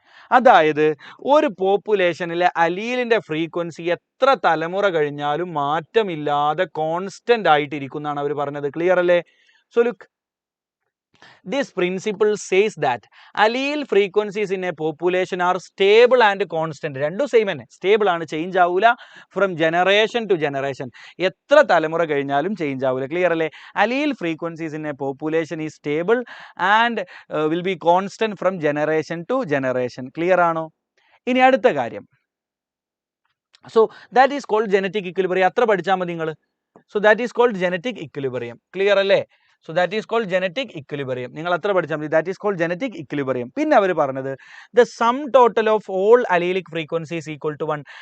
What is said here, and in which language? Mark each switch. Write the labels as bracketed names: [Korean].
[Malayalam] അതായത് ഒരു പോപ്പുലേഷനിലെ അലീലിന്റെ ഫ്രീക്വൻസി എത്ര തലമുറ കഴിഞ്ഞാലും മാറ്റമില്ലാതെ കോൺസ്റ്റന്റ് ആയിട്ടിരിക്കുന്നതാണ് അവർ പറഞ്ഞത്. ക്ലിയർ അല്ലേ? [English] So look, this principle says that allele frequencies in a population are stable and constant. [Malayalam] രണ്ടും സെയിം തന്നെ, സ്റ്റേബിൾ ആണ്, ചേഞ്ച് ആവൂല. [English] from generation to generation, [Malayalam] എത്ര തലമുറ കഴിഞ്ഞാലും ചേഞ്ച് ആവൂല. ക്ലിയർ അല്ലേ? [English] allele frequencies in a population is stable and will be constant from generation to generation. [Malayalam] Clear ആണോ? ഇനി അടുത്ത കാര്യം, [English] So that is called genetic equilibrium. [Malayalam] അത്ര പഠിച്ചാൽ മതി നിങ്ങൾ. [English] So that is called genetic equilibrium. Clear അല്ലേ? So that is called genetic equilibrium. [Malayalam] നിങ്ങൾ അത്ര പഠിച്ചാൽ മതി. [English] That is called genetic equilibrium. [Malayalam] പിന്നെ അവർ പറഞ്ഞത് [English] The sum total of all allelic frequencies equal to 1.